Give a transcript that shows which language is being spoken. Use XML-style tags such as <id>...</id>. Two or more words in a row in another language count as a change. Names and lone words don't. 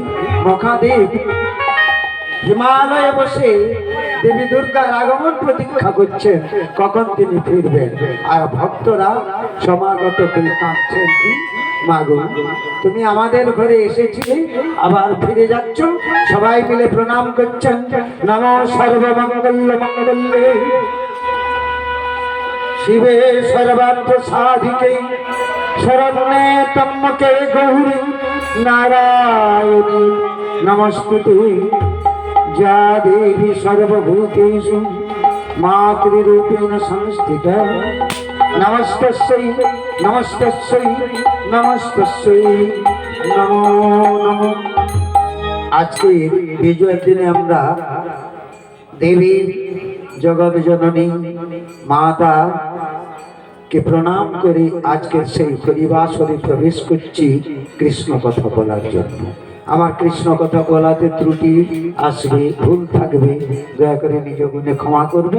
<bn>মহাদেব হিমালয়ে বসে দেবী দুর্গার আগমন প্রতীক্ষা করছেন, কখন তিনি ফিরবেন। আর ভক্তরা সমাগত করে কাঁদছেন, কি মাগো তুমি আমাদের ঘরে এসেছিলে, আবার ফিরে যাচ্ছ। সবাই মিলে প্রণাম করছেন।</bn> <sa>নমো সর্বমঙ্গল মঙ্গলে শিবে সর্বার্থ সাধিকে শরণ্যে ত্র্যম্বকে গৌরী নারায়ণী নমস্তুতে যা দেবী সর্বভূতেষু মাতৃরূপেণ সংস্থিতা। নমস্তস্যৈ নমস্তস্যৈ নমস্তস্যৈ নমো নমঃ।</sa> <bn>আজকের বিজয়ের দিনে আমরা দেবী জগৎ জননী মাতা কে প্রণাম করে আজকের সেই হরিবাসরে প্রবেশ করছি কৃষ্ণ কথা বলার জন্য। আমার কৃষ্ণ কথা বলাতে ত্রুটি আসবে, ভুল থাকবে, দয়া করে নিজ গুণে ক্ষমা করবেন।</bn>